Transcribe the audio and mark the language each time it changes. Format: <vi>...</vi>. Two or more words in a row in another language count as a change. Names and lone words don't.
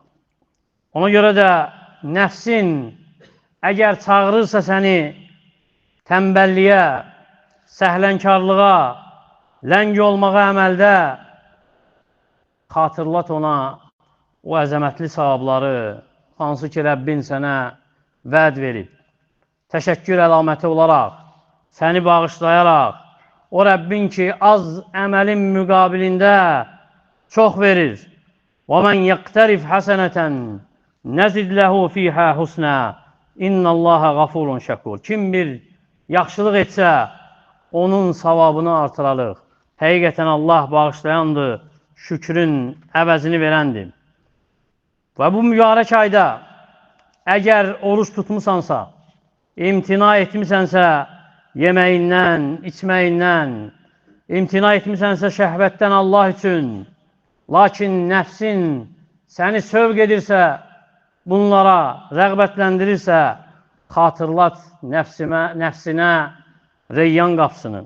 <az>Ona görə də nəfsin əgər çağırırsa səni tənbəlliyə, səhlənkarlığa, ləng olmağa əməldə, xatırlat ona o əzəmətli savabları, hansı ki, Rəbbin sənə vəd verib. Təşəkkür əlaməti olaraq, səni bağışlayaraq, o Rəbbin ki, az əməlin müqabilində çox verir.</az> <ar>وَمَنْ يَقْتَرِفْ حَسَنَةً نَزِدْ لَهُ فِيهَا حُسْنًا اِنَّ اللّٰهَ غَفُورٌ şəkur.</ar> <az>Kim bir yaxşılıq etsə, onun savabını artıralıq. Həqiqətən Allah bağışlayandır, şükrün əvəzini verəndir. Və bu mübarək ayda əgər oruç tutmusansa, imtina etmisənsə yeməyindən, içməyindən, imtina etmisənsə şəhvətdən Allah üçün, lakin nəfsin səni sövq edirsə, bunlara rəğbətləndirirsə, xatırlat nəfsinə reyyan qapısını.</az>